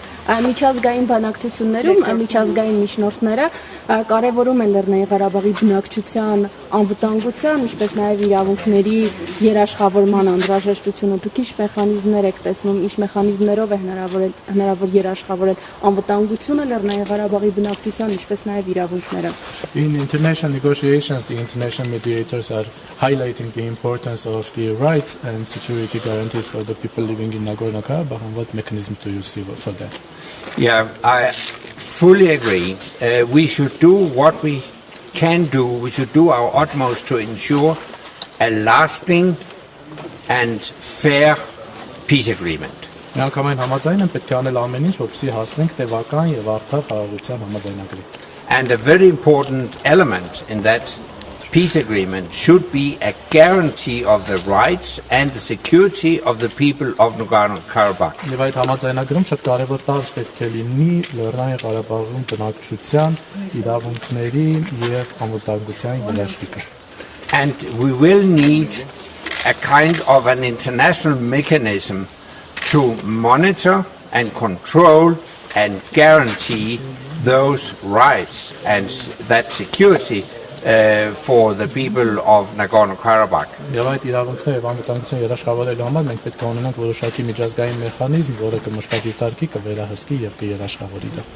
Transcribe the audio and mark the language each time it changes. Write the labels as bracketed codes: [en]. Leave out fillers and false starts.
[hy] Միջազգային բանակցություններում միջազգային միջնորդները կարևորում են Լեռնային Ղարաբաղի բնակչության անվտանգության, ինչպես նաև իրավունքների երաշխավորման անհրաժեշտությունը։ Դուք ինչ մեխանիզմներ եք տեսնում, ինչ մեխանիզմներով է հնարավոր երաշխավորել անվտանգությունը Լեռնային Ղարաբաղի բնակչության, ինչպես նաև իրավունքները։ [en] In international negotiations, the international mediators are highlighting the importance of the rights and security guarantees for the people living in Nagorno-Karabakh, and what mechanism do you see for that? Yeah, I fully agree. We should do what we can do. We should do our utmost to ensure a lasting and fair peace agreement. [hy] Միանգամայն համաձայն են պետք է անել ամեն ինչ, որպեսզի հասնենք տևական եւ արդար խաղաղության համաձայնագրի։ [en] And a very important element in that peace agreement should be a guarantee of the rights and the security of the people of Nagorno-Karabakh. [hy] Եվ այդ համաձայնագրում շատ կարևոր տեղ պետք է լինի Լեռնային Ղարաբաղում բնակչության իրավունքների եւ անվտանգության երաշխիքը։ [en] And we will need a kind of an international mechanism to monitor and control and guarantee those rights and that security for the people of Nagorno-Karabakh. [hy] Եվ այդ իրավունքները եւ անվտանգությունը երաշխավորելու համար մենք պետք է ունենանք որոշակի միջազգային մեխանիզմ, որը կմշտադիտարկի, կվերահսկի եւ կերաշխավորի դա։